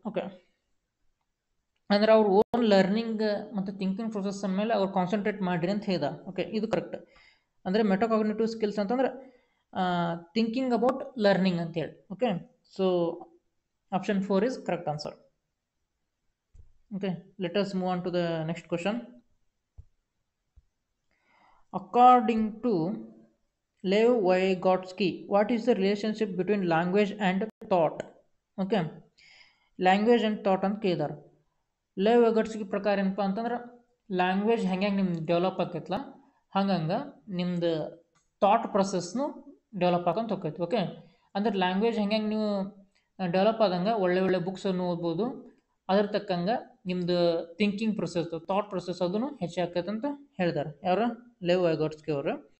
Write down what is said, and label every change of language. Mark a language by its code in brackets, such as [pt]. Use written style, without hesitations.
[kn] Okay, ಅಂದರೆ ಅವ್ರ own learning ಮತ್ತು ಥಿಂಕಿಂಗ್ ಪ್ರೊಸೆಸ್ ಮೇಲೆ ಅವ್ರು ಕಾನ್ಸಂಟ್ರೇಟ್ ಮಾಡಿರಿ ಅಂತ ಹೇಳಿದ. ಓಕೆ, ಇದು ಕರೆಕ್ಟ್. [en] ಅಂದರೆ metacognitive skills ಅಂತಂದ್ರೆ thinking about learning ಅಂತೇಳಿ. Okay, so option 4 is correct answer. Okay, let us move on to the next question. According to Lev Vygotsky, what is the relationship between language and thought? Okay, language and thought [kn] ಅಂತ ಕೇಳಿದಾರೆ. Live ವೈಗಾಟ್ಸ್ಕಿ ಪ್ರಕಾರ ಏನಪ್ಪ ಅಂತಂದ್ರೆ language ಹೆಂಗೆ ನಿಮ್ದು develop ಆಕೈತಲ್ಲ ಹಂಗಂಗೆ ನಿಮ್ದು thought ಪ್ರೊಸೆಸ್ನು develop ಆಕಂತ ಹೋಗ್ತೈತಿ. Okay, ಅಂದ್ರೆ language ಹೆಂಗೆ ನೀವು ಡೆವಲಪ್ ಆದಂಗೆ ಒಳ್ಳೆ ಬುಕ್ಸನ್ನು ಓದ್ಬೋದು, ಅದ್ರ ತಕ್ಕಂಗೆ ನಿಮ್ಮದು ಥಿಂಕಿಂಗ್ ಪ್ರೊಸೆಸ್, ಥಾಟ್ ಪ್ರೊಸೆಸ್ ಅದನ್ನು ಹೆಚ್ಚಾಕೈತೆ ಅಂತ ಹೇಳಿದ್ದಾರೆ. ಯಾರು? ಲೇವ್ ವೈಗಾಟ್ಸ್ಕಿ ಅವರು.